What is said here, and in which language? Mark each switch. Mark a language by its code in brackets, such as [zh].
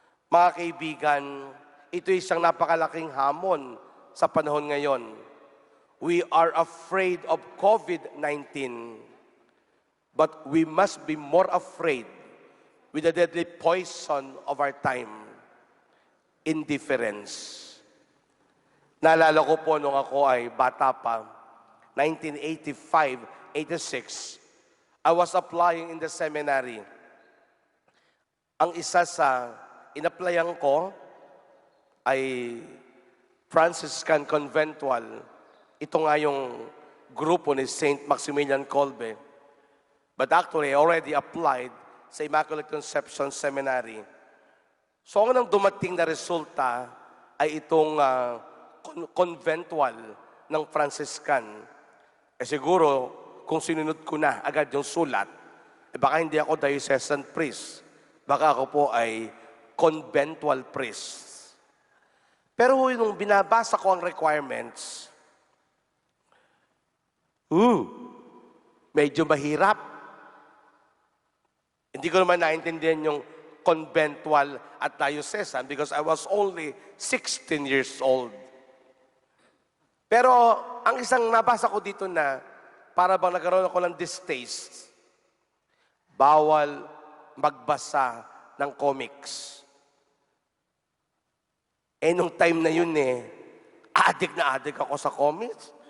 [tl] Mga kaibigan, ito isang napakalaking hamon sa panahon ngayon. [en] We are afraid of COVID-19, but we must be more afraid with the deadly poison of our time, indifference. [tl] Naalala ko po nung ako ay bata pa, 1985-86, [en] I was applying in the seminary. [tl] Ang isa sa in-applyan ko ay Franciscan Conventual. Ito nga yung grupo ni Saint Maximilian Kolbe. [en] But actually, I already applied sa Immaculate Conception Seminary. [tl] So, ang nang dumating na resulta ay itong conventual ng Franciscan. Siguro, kung sinunod ko na agad yung sulat, baka hindi ako diocesan priest. Baka ako po ay conventual priest. Pero nung binabasa ko ang requirements, medyo mahirap. Hindi ko naman naintindihan yung conventual at diocesan [en] because I was only 16 years old. [tl] Pero ang isang nabasa ko dito na para bang nagkaroon ako ng distaste, bawal magbasa ng comics. Nung time na yun addict na addict ako sa comics.